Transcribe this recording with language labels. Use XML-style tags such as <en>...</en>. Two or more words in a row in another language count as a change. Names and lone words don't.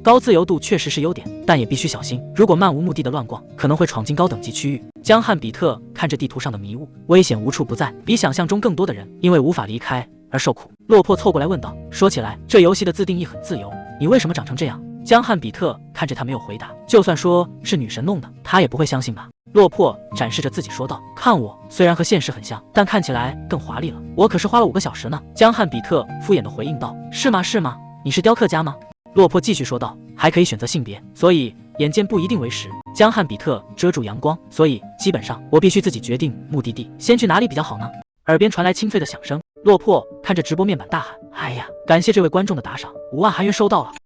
<zh>高自由度確實是優點，但也必須小心，如果漫無目的的亂逛，可能會闖進高等級區域。” 江漢比特看着地圖上的迷霧，危險無處不在，比想象中更多的人因為無法離開而受苦。落魄湊過來問道：“說起來，這遊戲的自定義很自由，你為什麼長成這樣？” 江漢比特看着他沒有回答，就算說是女神弄的，他也不會相信吧。落魄展示着自己說道：“看我，雖然和现實很像，但看起來更華麗了。我可是花了5 個小時呢。” 江漢比特敷衍地回應道：“是嗎？是嗎？你是雕刻家嗎？” 落魄繼續說道：“還可以選擇性別，所以眼見不一定為實。” 江漢比特遮住陽光，所以基本上我必須自己決定目的地，先去哪裡比較好呢？耳邊傳來清脆的響聲，落魄看着直播面板大喊：“哎呀，感謝這位觀眾的打賞，5萬韓元收到了。”</zh>